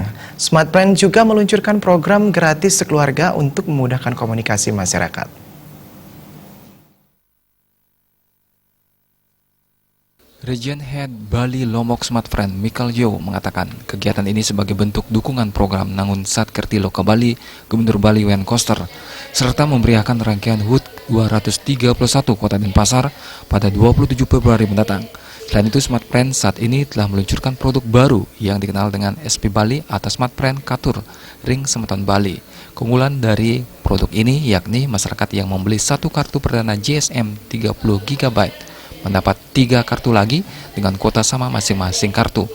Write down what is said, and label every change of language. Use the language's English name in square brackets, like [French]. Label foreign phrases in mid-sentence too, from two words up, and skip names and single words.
[Indonesian] Smart Friend juga meluncurkan program gratis sekeluarga untuk memudahkan komunikasi masyarakat. Region Head Bali Lombok Smart Friend Michael Yo mengatakan kegiatan ini sebagai bentuk dukungan program Nangun Sat Kerti Loka Bali, Gubernur Bali Wen Koster, serta memeriahkan rangkaian HUT 231 Kota Denpasar pada 27 Februari mendatang. Selain itu, Smart Friend saat ini telah meluncurkan produk baru yang dikenal dengan SP Bali atau Smart Friend Catur Ring Semeton Bali. Keunggulan dari produk ini yakni masyarakat yang membeli satu kartu perdana GSM 30 GB mendapat 3 kartu lagi dengan kuota sama masing-masing kartu.